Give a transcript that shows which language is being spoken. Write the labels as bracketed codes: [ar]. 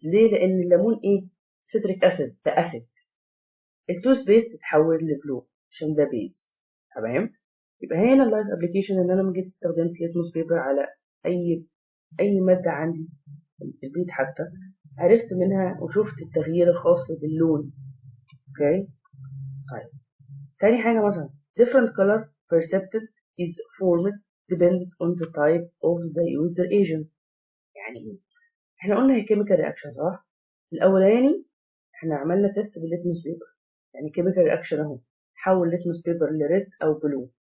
[ar] ليه؟ لأن الليمون سيتريك أسيد، ده أسيد. التوث بيست اتحول لبلو عشان ده بيز. تمام. يبقى هنا اللايف ابلكيشن ان انا لما جيت استخدمت ليتموس بيبر على اي ماده عندي في البيت حتى، عرفت منها وشفت التغيير الخاص باللون. اوكي. طيب تاني حاجه مثلا [en] different color percepted is formed depend on the type of the user agent. [ar] يعني ايه؟ احنا قلنا هي chemical reaction صح؟ الاولاني احنا عملنا تيست بالليتموس بيبر، يعني chemical reaction اهو حول ليتموس بيبر لريد او بلو.